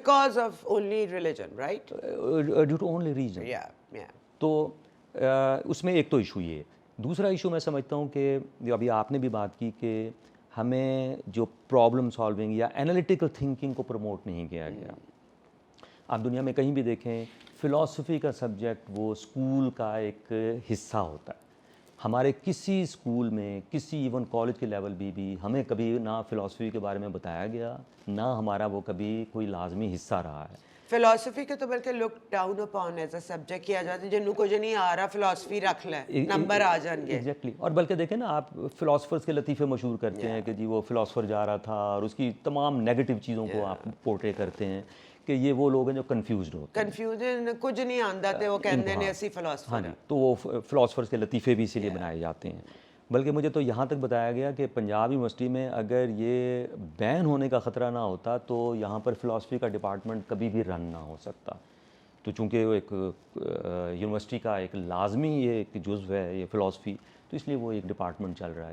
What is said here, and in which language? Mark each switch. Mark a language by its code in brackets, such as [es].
[en] Because of only religion, right? Due to only region. [ur] تو اس میں ایک تو ایشو یہ ہے. دوسرا ایشو میں سمجھتا ہوں کہ ابھی آپ نے بھی بات کی کہ ہمیں جو پرابلم سالونگ یا انالیٹیکل تھنکنگ کو پروموٹ نہیں کیا گیا. آپ دنیا میں کہیں بھی دیکھیں فلاسفی کا سبجیکٹ وہ اسکول کا ایک حصہ ہوتا ہے. ہمارے کسی اسکول میں، کسی ایون کالج کے لیول بھی ہمیں کبھی نہ فلاسفی کے بارے میں بتایا گیا، نہ ہمارا وہ کبھی کوئی لازمی حصہ رہا ہے. فلاسفی کے تو بلکہ [en] look down upon as a subject [ur] کیا جاتا ہے، جنوں کو جو نہیں آ رہا فلاسفی رکھ لیں، نمبر آ جائیں گے. ایگزیکٹلی. اور بلکہ دیکھیں نا، آپ فلاسفرز کے لطیفے مشہور کرتے ہیں کہ جی وہ فلاسفر جا رہا تھا، اور اس کی تمام نیگیٹو چیزوں کو آپ پورٹری کرتے ہیں کہ یہ وہ لوگ ہیں جو کنفیوزڈ ہوتے ہیں. [pa] کنفیوژن کچھ نہیں آندا تے وہ کہندے نے اسی فلاسفر. [ur] ہاں جی، تو وہ فلاسفرز کے لطیفے بھی اسی لیے بنائے جاتے ہیں. بلکہ مجھے تو یہاں تک بتایا گیا کہ پنجاب یونیورسٹی میں اگر یہ بین ہونے کا خطرہ نہ ہوتا تو یہاں پر فلاسفی کا ڈپارٹمنٹ کبھی بھی رن نہ ہو سکتا. تو چونکہ وہ ایک یونیورسٹی کا ایک لازمی یہ ایک جزو ہے یہ فلاسفی، تو اس لیے وہ ایک ڈپارٹمنٹ چل رہا ہے.